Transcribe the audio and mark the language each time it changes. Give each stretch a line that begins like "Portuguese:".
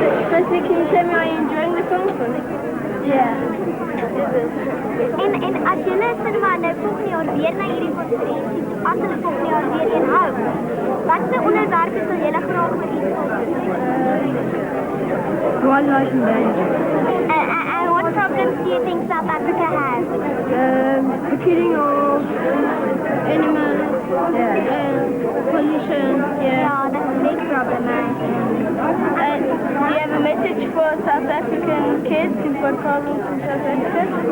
English: Firstly, can you tell me are you enjoying the conference? Yeah.
Afrikaans: En as julle sin maar nou volgende jaar weer na hierdie konferensie, as hulle volgende jaar weer een hou, watse onderwerpe sal julle graag met iets
English: Wildlife management. And what problems do you think South Africa has? The killing of animals, pollution. Yeah, that's a big problem, man. Do you have a message for South African kids in Port Carlos in South Africa?